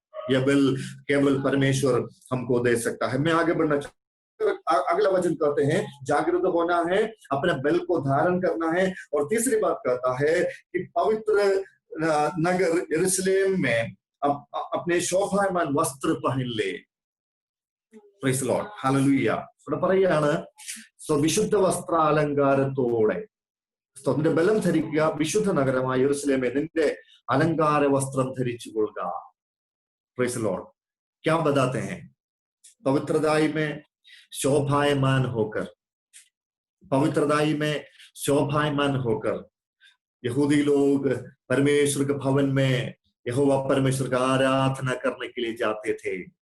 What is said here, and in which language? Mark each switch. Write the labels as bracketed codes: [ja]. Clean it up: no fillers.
[hi] यह बल केवल परमेश्वर हमको दे सकता है। मैं आगे बढ़ना चाहता हूं। अगला वचन कहते हैं जागृत होना है, अपने बल को धारण करना है, और तीसरी बात कहता है कि पवित्र नगर यरूशलेम में अपने शोभायमान वस्त्र पहन ले। [en] Praise Lord, hallelujah. [ml] ഇവിടെ പറയാണ് വിശുദ്ധ വസ്ത്രാലങ്കാരത്തോടെ നിന്റെ ബലം ധരിക്കുക, വിശുദ്ധ നഗരമായ യെരൂശലേമേ നിന്റെ अलंकार वस्त्र धरिച്ചു കൊള്ളുക. [en] praise lord, [hi] क्या बताते हैं? पवित्रदाई में शोभायमान होकर, पवित्रदाई में शोभायमान होकर यहूदी लोग परमेश्वर के भवन में यहोवा परमेश्वर का आराधना करने के लिए जाते थे।